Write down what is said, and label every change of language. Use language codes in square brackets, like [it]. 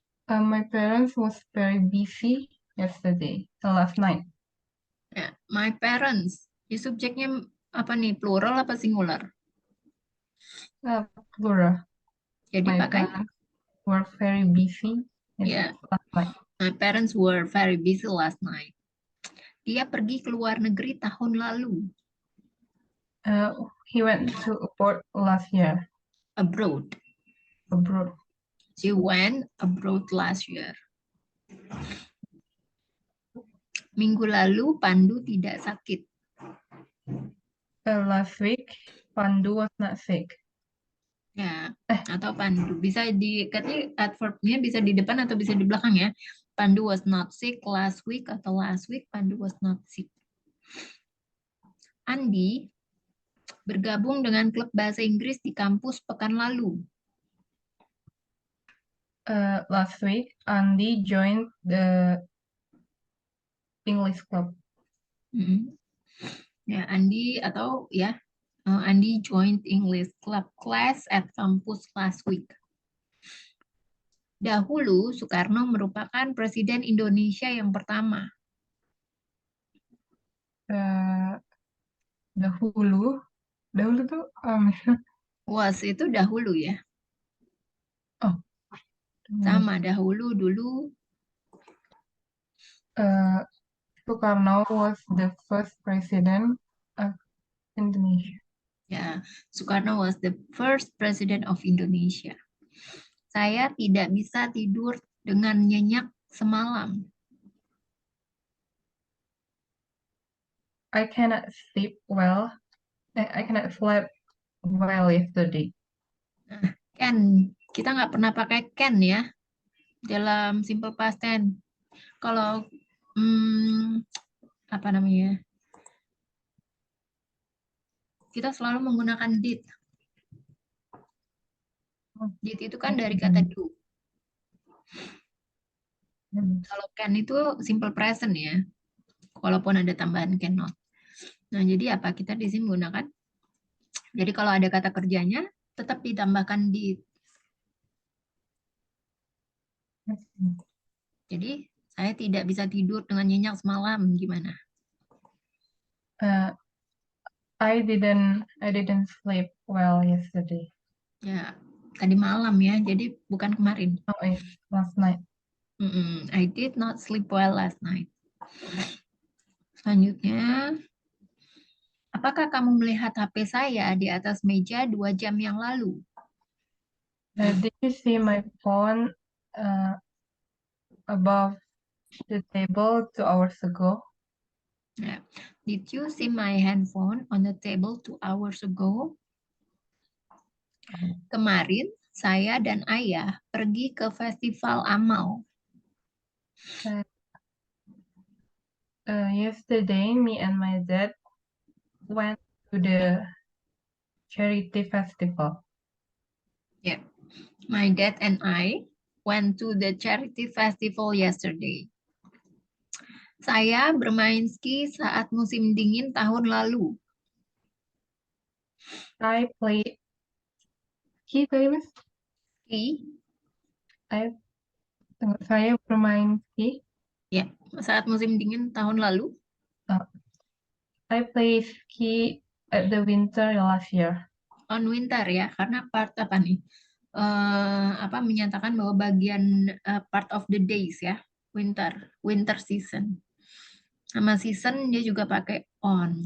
[en] My parents was very busy yesterday, last night. [id] Ya, [en] my parents. [id] Di subjeknya apa nih? Plural apa singular? Plural. Jadi [en] My [id] pakai [en] parents were very busy [id] ya. [en] last night. My parents were very busy last night. [id] Dia pergi ke luar negeri tahun lalu. [en] He went to abroad last year. Abroad. Abroad. She went abroad last year. [id] Minggu lalu Pandu tidak sakit. [en] Last week, Pandu was not sick. [id] Ya, atau Pandu. Bisa katanya adverbnya bisa di depan atau bisa di belakang ya. [en] Pandu was not sick last week atau last week Pandu was not sick. [id] Andi bergabung dengan klub bahasa Inggris di kampus pekan lalu. [en] Last week, Andy joined the English club. Ya, Andi atau ya, Andi joined English club class at kampus last week. [id] Dahulu, Soekarno merupakan Presiden Indonesia yang pertama. Dahulu tuh Was itu dahulu ya. Oh. Sama, dahulu, dulu. [en] Soekarno was the first president of Indonesia. Ya, Soekarno was the first president of Indonesia. [id] Saya tidak bisa tidur dengan nyenyak semalam. [en] I cannot sleep well. I cannot sleep well yesterday. [id] Can, kita nggak pernah pakai can ya. dalam simple past tense. Kalau apa namanya? Kita selalu menggunakan did. Did itu kan dari kata do. Kalau can itu simple present ya. Walaupun ada tambahan cannot. Nah, jadi apa? Kita di sini menggunakan. Jadi kalau ada kata kerjanya, tetap ditambahkan did. Jadi saya tidak bisa tidur dengan nyenyak semalam. Gimana? [en] I didn't sleep well yesterday. [id] Ya, tadi malam ya. Jadi bukan kemarin. [en] Oh, it's last night. I did not sleep well last night. [id] Selanjutnya, apakah kamu melihat HP saya di atas meja 2 jam yang lalu? [en] Did you see my phone above the table 2 hours ago? [id] Ya. [en] Did you see my handphone on the table 2 hours ago? [id] Kemarin, saya dan ayah pergi ke festival amal. [en] Yesterday, me and my dad went to the charity festival. Yeah. My dad and I went to the charity festival yesterday. [id] Saya bermain ski saat musim dingin tahun lalu. [en] I played ski, Mas. Ski, [id] Saya bermain ski. ya, saat musim dingin tahun lalu. [en] I played ski at the winter last year. [id] On winter ya, karena part apa nih? Apa menyatakan bahwa bagian [en] part of the days [id] ya, [en] winter season. [id] Sama season dia juga pakai on.